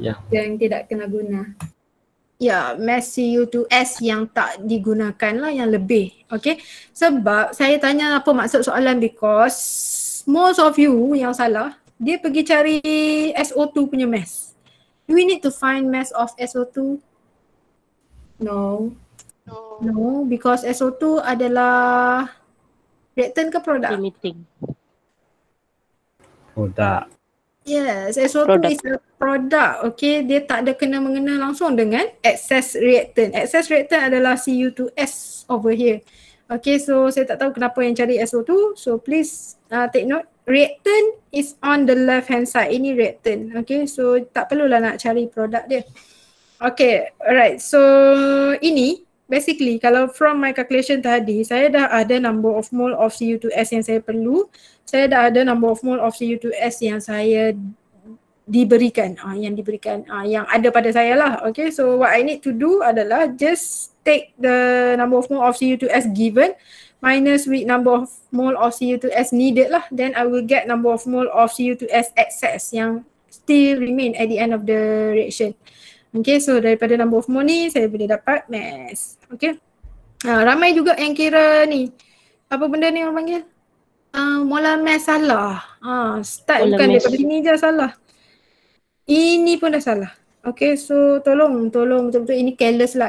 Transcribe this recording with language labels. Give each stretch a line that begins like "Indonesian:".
Malay: yang tidak kena guna. Ya, mass Cu2S yang tak digunakan lah, yang lebih. Okay, sebab saya tanya apa maksud soalan
English: because most of you
Malay: yang salah, dia pergi cari SO2 punya mass.
English: Do we need to find mass of SO2? No.
Malay: No, because SO2 adalah reactant ke produk?
English: Limiting.
Malay: Produk.
English: Yes, SO2 is a product. Okay,
Malay: dia tak ada kena-mengena langsung dengan
English: excess reactant. Excess reactant
Malay: adalah
English: Cu2S over here.
Malay: Okay, so saya tak tahu kenapa yang cari SO2.
English: So please take note. Reactant is on the left hand side.
Malay: Ini reactant. Okay, so tak perlulah nak cari produk dia.
English: Okay, alright. So ini basically
Malay: kalau
English: from my calculation
Malay: tadi, saya dah ada
English: number of mole of Cu2S
Malay: yang saya perlu. Saya dah ada
English: number of mole of
Malay: Cu2S yang saya diberikan. Yang ada pada saya lah.
English: Okay, so what I need to do
Malay: adalah
English: just take the number of mole of Cu2S given minus with number of mole of Cu2S needed lah. Then I will get number of mole of Cu2S excess yang still remain at the end of the reaction. Okay, so
Malay: daripada
English: number of mole
Malay: ni saya boleh dapat
English: mass.
Malay: Okay, ramai juga yang kira ni, apa benda ni orang panggil? Molar mass salah. Start molar bukan mass. Daripada sini je salah. Ini pun dah salah. Okay, so tolong betul-betul ini careless lah.